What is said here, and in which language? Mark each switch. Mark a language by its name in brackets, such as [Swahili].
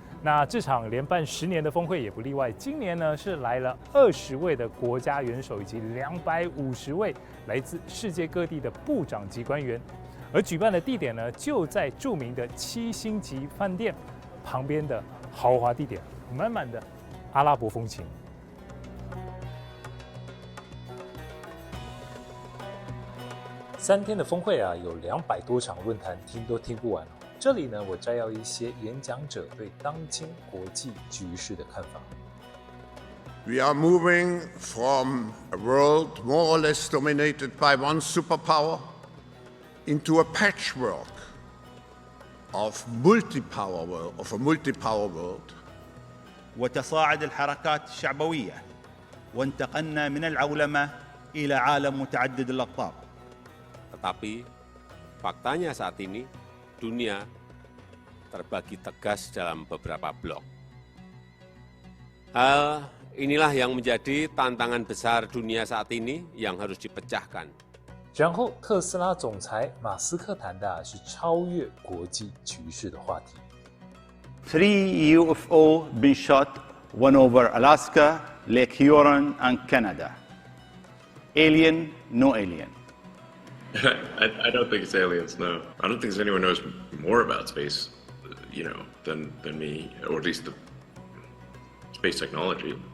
[Chinese] 那这场连办10年的峰会也不例外，今年呢是来了20位的国家元首以及250位来自世界各地的部长级官员，而举办的地点呢就在著名的7星级饭店旁边的豪华地点，满满的阿拉伯风情。 3天的峰会啊，有200多场论坛，听都听不完哦。这里呢，我摘要一些演讲者对当今国际局势的看法。 [English] We are moving from a world more or less dominated by one superpower into a patchwork of a multi-power world. [Arabic] وتصاعد الحركات الشعبوية وانتقلنا من العولمة إلى عالم متعدد الأقطاب. [Indonesian] Tetapi faktanya saat ini dunia terbagi tegas dalam beberapa blok. Hal inilah yang menjadi tantangan besar dunia saat ini yang harus dipecahkan. [Chinese] 然后，特斯拉总裁马斯克谈的是超越国际局势的话题。 [English] 3 UFO been shot, one over Alaska, Lake Huron, and Canada. Alien, no alien. I don't think it's aliens, no. I don't think there's anyone who knows more about space, than me, or at least the space technology.